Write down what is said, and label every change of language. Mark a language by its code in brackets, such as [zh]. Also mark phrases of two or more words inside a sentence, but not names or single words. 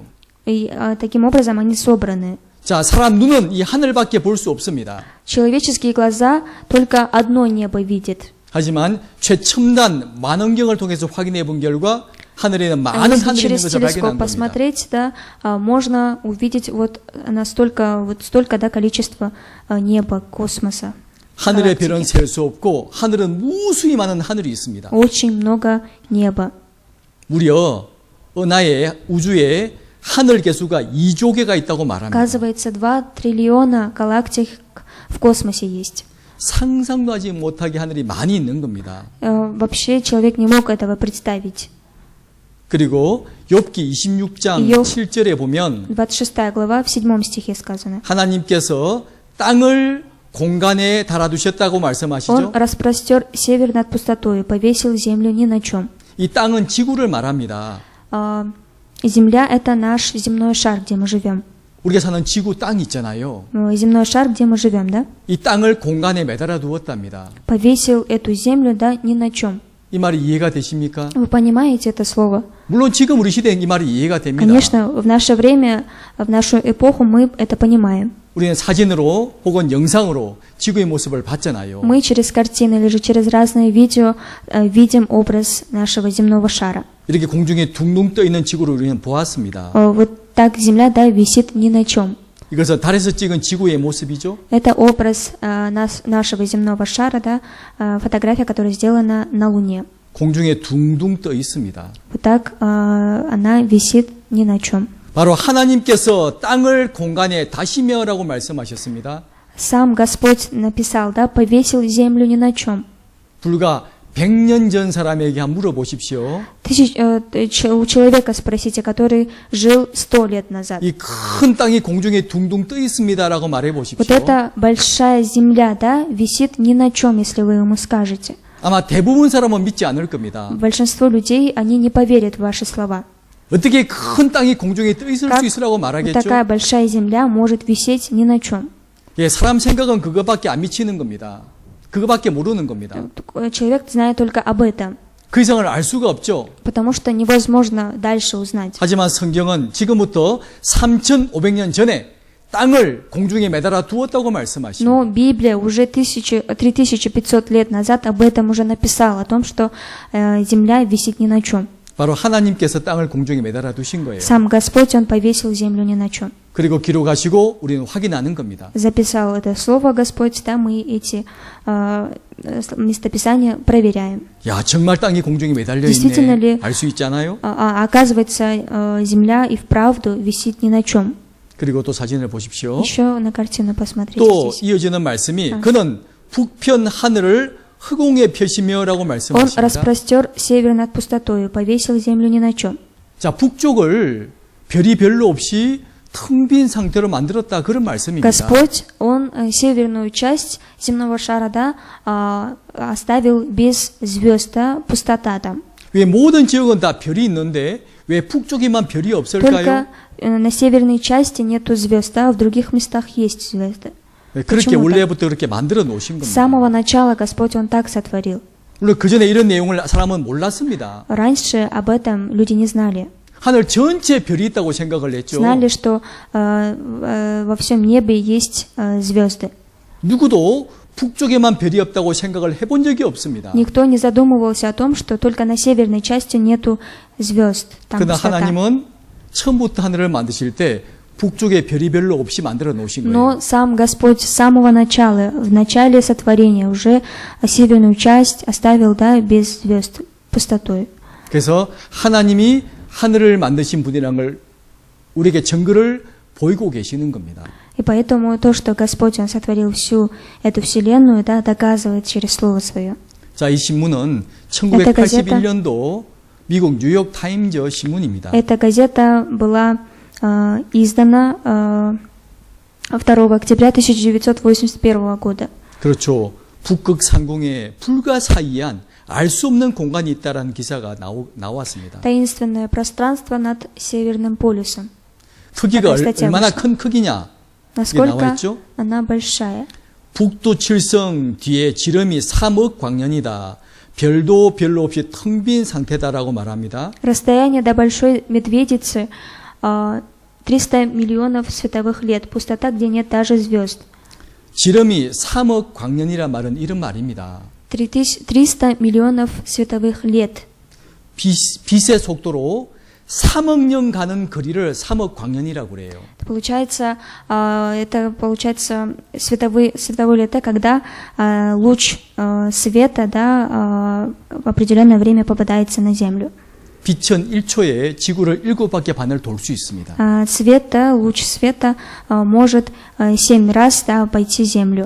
[ru] И таким образом они собраны. [ko] 자, 사람 눈은 이 하늘밖에 볼 수 없습니다. [ru] Человеческие глаза только одно небо видят. [ko] 하지만 최첨단 만원경을 통해서 확인해 본 결과 하늘에는 [ru] А [ko] 많은 [ru] если [ko] 하늘이 있는 [ru] через [ko] 것을 발견한 [ru] телескоп [ko] 겁니다. [ru] посмотреть, да, можно увидеть вот столько, да, количества неба, космоса. [ko] 하늘의 [ru] галактики. [ko] 별은 셀 수 없고 하늘은 무수히 많은 하늘이 있습니다. [ru] Очень много неба. [ko] 무려 은하의 우주에 하늘 개수가 2조 개가 있다고 말합니다. [ru] Оказывается, 2 триллиона галактик в космосе есть. [ko] 상상도 하지 못하게 하늘이 많이 있는 겁니다. [ru] Вообще человек не мог этого представить. [ko] 그리고 욥기 26장 욥. 7절에 보면 [ru] 26 глава, в 7 стихе сказано. [ko] 하나님께서 땅을 공간에 달아두셨다고 [ru] Он [ko] 말씀하시죠. [ru] распростер север над пустотою, повесил землю ни на чем. [ko] 이 땅은 지구를 말합니다. [ru] Земля — это наш земной шар, где мы живем. [ko] 우리가 사는 지구 땅 있잖아요. [ru] Земной шар, где мы живем, да? [ko] 이 땅을 공간에 매달아 두었답니다. [ru] Повесил эту землю, да, ни на чем. [ko] 이 말이 이해가 되십니까? [ru] Вы понимаете это слово? [ko] 물론 지금 우리 시대에 이 말이 이해가 됩니다. [ru] Конечно, в наше время, в нашу эпоху мы это понимаем. [ko] 우리는 사진으로 혹은 영상으로 지구의 모습을 봤잖아요. [ru] Мы через картины или же через разные видео видим образ нашего земного шара. [ko] 이렇게 공중에 둥둥 떠 있는 지구를 우리는 보았습니다. [ru] Вот так Земля, да, висит ни на чем. [ko] 이것은 달에서 찍은 지구의 모습이죠. [ru] Это образ нашего земного шара, да, фотография, которая сделана на Луне. [ko] 공중에 둥둥 떠 있습니다. [ru] Вот так она висит ни на чем. [ko] 바로 하나님께서 땅을 공간에 다시며라고 말씀하셨습니다. [ru] Сам Господь написал, да, повесил землю ни на чем. [ko] 불과 100년 전 사람에게 한번 물어보십시오. [ru] У человека спросите, который жил 100 лет назад. [ko] 이 큰 땅이 공중에 둥둥 떠 있습니다라고 말해 [ru] Вот [ko] 보십시오. [ru] эта большая земля, да, висит ни на чем, если вы ему скажете. [ko] 아마 대부분 사람은 믿지 않을 겁니다. [ru] Большинство людей, они не поверят в ваши слова. [ko] 어떻게 큰 땅이 공중에 떠 있을 [ru] Как [ko] 수 있으라고 [ru] вот [ko] 말하겠죠? [ru] такая большая земля может висеть ни на чем? [ko] 예, 사람 생각은 그거밖에 안 미치는 겁니다. 그거밖에 모르는 겁니다. [ru] Человек знает только об этом, [ko] 그 이상을 알 수가 없죠. [ru] потому что невозможно дальше узнать. [ko] 하지만 성경은 지금부터 3,500년 전에 땅을 공중에 매달아 두었다고 말씀하십니다. [ru] Но Библия уже 3500 лет назад об этом уже написала, о том, что земля висит ни на чем. [ko] 바로 하나님께서 땅을 공중에 매달아 두신 거예요. Сам Господь, Он повесил землю ни на чем. 그리고 기록하시고 우리는 확인하는 겁니다. [ru] Записал это слово Господь, да, мы эти местописания проверяем. [ko] 야, 정말 땅이 공중에 매달려 [ru] Действительно [ko] 있네. [ru] ли- [ko] 알 수 있잖아요. [ru] Оказывается, земля и вправду висит ни на чем. [ko] 그리고 또 사진을 보십시오. [ru] Еще на картину посмотрите [ko] 또 [ru] здесь. [ko] 이어지는 말씀이 그는 북편 하늘을 흑공에 펴시며라고 [ru] Он [ko] 말씀하십니다. [ru] распростер север над пустотою, повесил землю ни на чем. [ko] 자, 북쪽을 별이 별로 없이 텅 빈 상태로 만들었다 그런 말씀입니다. [ru] Господь, Он северную часть земного шара, да, оставил без звезд, да, пустота там. [ko] 왜 모든 지역은 다 별이 있는데 왜 북쪽에만 별이 없을까요? [ru] Только на северной части нету звезд, а в других местах есть звезды. [ko] 네, 그렇게 [ru] почему [ko] 원래부터 그렇게 만들어 놓으신 [ru] С [ko] 겁니다. [ru] самого начала Господь, Он так сотворил. [ko] 물론 그 전에 이런 내용을 사람은 몰랐습니다. [ru] Раньше об этом люди не знали. [ko] 하늘 전체 별이 있다고 생각을 했죠. [ru] Знали, что во всем небе есть звезды. [ko] 누구도 북쪽에만 별이 없다고 생각을 해본 적이 없습니다. [ru] Никто не задумывался о том, что только на северной части нету звезд. Там [ko] 그러나 [ru] пустота. [ko] 하나님은 처음부터 하늘을 만드실 때 북쪽에 별이 별로 없이 만들어 놓으신 거예요. [ru] Но сам Господь с самого начала, в начале сотворения, уже северную часть оставил, да, без звезд, пустотой. [ko] 그래서 하나님이 하늘을 만드신 분이라는 걸 우리에게 증거를 보이고 계시는 겁니다. [ru] И поэтому то, что Господь, Он сотворил всю эту вселенную, да, доказывает через Слово Свое. [ko] 자, 이 신문은 [ru] Это газета. [ko] 1981년도 미국 뉴욕 타임즈 신문입니다. [ru] Эта газета была издана 2 октября 1981 года. [ko] 그렇죠. 북극 상공에 불가사의한 알 수 없는 공간이 있다라는 기사가 나왔습니다. [ru] Таинственное пространство над Северным полюсом. [ko] 크기가 [ru] Такая статья [ko] 얼마나 [ru] вышла. [ko] 큰 크기냐? 이게 [ru] Насколько [ko] 나와 있죠? [ru] она большая. [ko] 북두 칠성 뒤에 지름이 3억 광년이다. 별도 별로 없이 텅 빈 상태다라고 말합니다. [ru] Расстояние до Большой Медведицы 300 миллионов световых лет. Пустота, где нет даже звезд. [ko] 지름이 3억 광년이란 말은 이런 말입니다. [ru] 300 миллионов световых лет. [ko] 빛의 속도로 3억 년 가는 거리를 3억 광년이라고 그래요. [ru] Это получается световое лето, когда луч света в определенное время попадается на Землю. [ko] 빛은 1초에 지구를 7바퀴 반을 돌 수 있습니다. [ru] Луч света может 7 раз обойти Землю.